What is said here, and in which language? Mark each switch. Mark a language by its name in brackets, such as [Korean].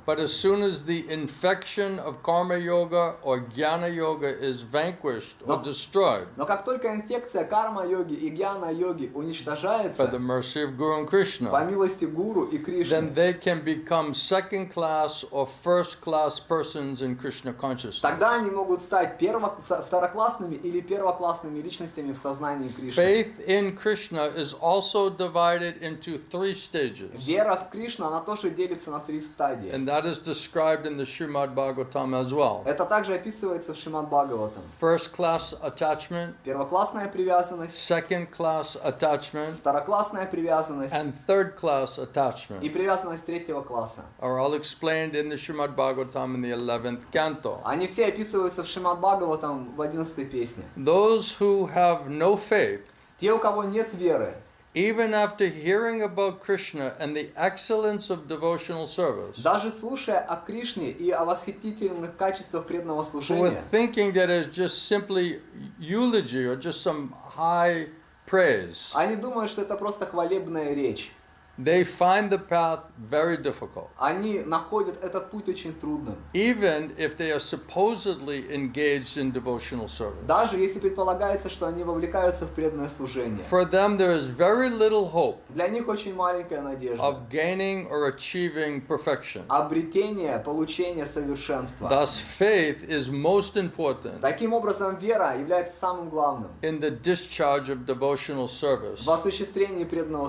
[English] But as soon as the infection of karma yoga or jnana yoga is vanquished or destroyed [Russian] Но как только инфекция карма-йоги и гьяна-йоги [English] by [Russian] уничтожается, [English] the mercy of Guru and [Russian] по [English] Krishna, [Russian] милости Гуру и [English] then [Russian] Кришны, [English] they can become second class or first class persons in Krishna consciousness. [Russian] тогда они могут стать второклассными или первоклассными личностями в сознании Кришны. [English] Faith in Krishna is also divided into 3 stages. [Russian] Вера в Кришну, она тоже делится на 3 стадии. [English] And that is described in the Śrīmad-Bhāgavatam as well. [Russian] Это также описывается в Śrīmad-Bhāgavatam. [English] First class attachment, [Russian] Первоклассная привязанность, [English] second class attachment, [Russian] второклассная привязанность [English] and third class [Russian] и [English] attachment [Russian] привязанность 3-го класса. [English] are all explained in the Śrīmad-Bhāgavatam in the 11th canto. [Russian] Они все описываются в Śrīmad-Bhāgavatam в 11-й песне. [English] Those who have no faith, [Russian] Те, у кого нет веры, [English] even after hearing about Krishna and the excellence of devotional service, [Russian] даже слушая о Кришне и о восхитительных качествах преданного [English] who are [Russian] служения, [English] thinking that it's just simply eulogy or just some high praise, [Russian] они думают, что это просто хвалебная речь. [English] they find the path very difficult. [Russian] Они находят этот путь очень трудным. [English] Even if they are supposedly engaged in devotional service. [Russian] Даже если предполагается, что они вовлекаются в преданное служение. [English] For them there is very little hope [Russian] Для них очень маленькая надежда. [English] of gaining or achieving perfection. [Russian] Обретение, получение совершенства. [English] Thus faith is most important [Russian] Таким образом, вера является самым главным [English] in the discharge of devotional service [Russian] в осуществлении преданного